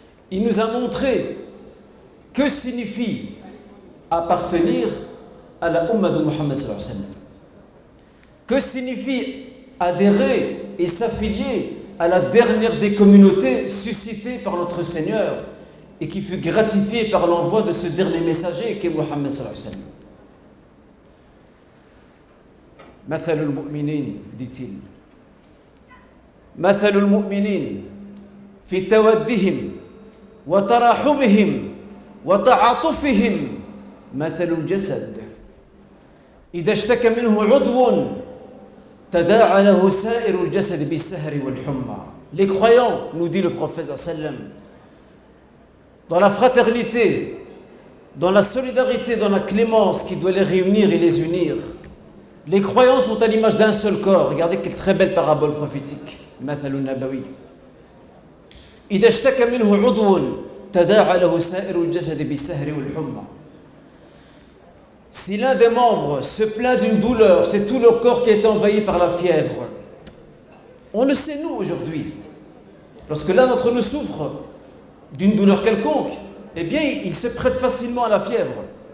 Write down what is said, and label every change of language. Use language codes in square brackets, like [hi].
[fr] Il nous a montré que signifie appartenir à la Ummah de Muhammad sallallahu alayhi wa sallam. Que signifie adhérer et s'affilier à la dernière des communautés suscitées par notre Seigneur et qui fut gratifiée par l'envoi de ce dernier messager qui est Muhammad sallallahu alayhi wa sallam. [ar] مثل المؤمنين, [fr] dit-il, [ar] مثل المؤمنين في تودهم وتراحمهم وتعاطفهم مثل الجسد إذا اشتكى منه عضو تداعى له سائر الجسد بالسهر والحمى. [fr] Les croyants, nous dit le prophète sallallahu alayhi wa sallam, dans la fraternité, dans la solidarité, dans la clémence qui doit les réunir et les unir. Les croyants sont à l'image d'un seul corps. Regardez quelle très belle parabole prophétique. [ar] مثل النبوي. إذا اشتكى منه عضو تداعى له سائر الجسد بالسهر والحمى. [fr] Si l'un des membres se plaint d'une douleur, c'est tout le corps qui est envahi par la fièvre. On le sait nous aujourd'hui. Lorsque l'un d'entre nous souffre d'une douleur quelconque, eh bien il se prête facilement à la fièvre.